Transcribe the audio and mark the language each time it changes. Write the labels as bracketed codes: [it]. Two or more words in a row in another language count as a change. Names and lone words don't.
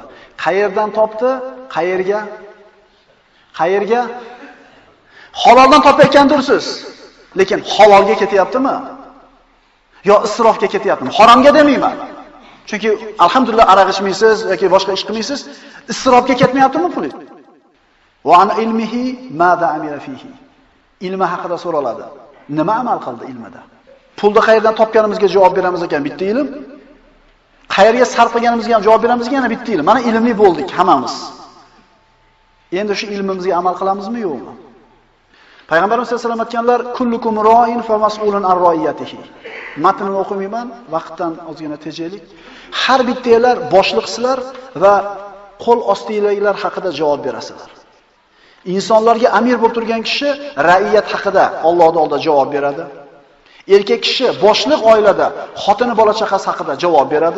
[uz] Qayerdan topdi? Qayerga? Qayerga? Haloldan topayotgandirsiz. Lekin halolga ketyaptimi? Yo isrofga ketyaptimi? Haromga demayman. Chunki alhamdulillah aroq ichmaysiz yoki boshqa ish qilmaysiz, isrofga ketmayaptimi pulingiz? [ar] وعن علمه ماذا عمل فيه. [uz] Ilmi haqida so'raladi. Nima amal qildi ilmida? Pulni qayerdan topganimizga javob beramiz ekan bitta ilm. Qayerga sarf qilganimizga ham javob beramiz ekan yana bitta ilm. Mana ilmli bo'ldik hammamiz. Endi shu ilmimizga amal qilamizmi yo'qmi? Payg'ambarimiz [ar] صلى الله عليه وسلم [uz] aytganlar, [ar] كلكم راع فمسؤول عن رعيته. [uz] Matnini o'qimayman, vaqtdan ozgina tejaylik. Har bittanglar boshliqsizlar va qo'l ostidagilar haqida javob berasizlar. Insonlarga amir bo'lib turgan kishi ra'iyat haqida Allohning oldida javob beradi. Erkak kishi boshliq oilada xotini bola chaqasi haqida javob beradi.